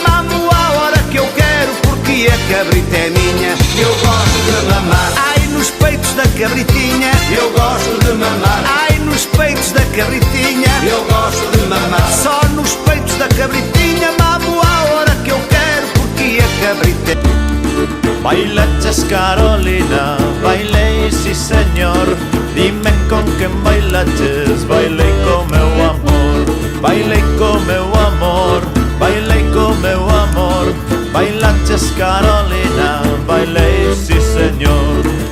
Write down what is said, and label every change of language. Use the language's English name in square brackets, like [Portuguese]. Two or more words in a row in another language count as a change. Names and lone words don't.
[Portuguese] Mamo a hora que eu quero porque a cabrita é minha. Eu gosto de mamar, ai, nos peitos da cabritinha. Eu gosto de mamar, ai, nos peitos da cabritinha. Eu gosto de mamar, só nos peitos da cabritinha. Mamo a hora que eu quero porque a cabrita é... [Galician] Bailaches Carolina, bailei [Spanish] sí señor. [Galician] Dime con quen bailaches, bailei co meu amor. Bailei co meu amor, bailei co meu amor. Bailaches Carolina, bailei [Spanish] sí señor.